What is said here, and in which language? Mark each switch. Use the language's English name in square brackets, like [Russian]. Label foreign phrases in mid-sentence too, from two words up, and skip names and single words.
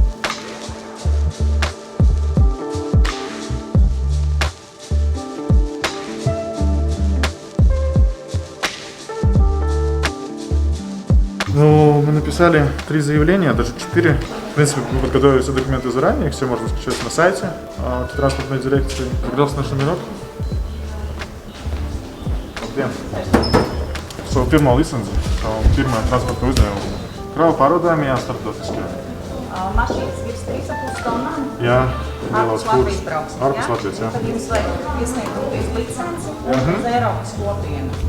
[Russian] Ну, мы написали 3 заявления, даже 4. В принципе, мы подготовили все документы заранее, их все можно скачать на сайте транспортной дирекции. Загрелся наш номерок. [Latvian] Pirmā licence, pirmā transporta uzņēmuma. Kravu pārvadājumi starptautiski. Mašīnas virs 3,5 tonnām? Jā, lielās Latvijas kūras. brauksmes, Ārpus Latvijas, jā. Tad jums vajag iesniegt licenci un uz Eiropas kopienu.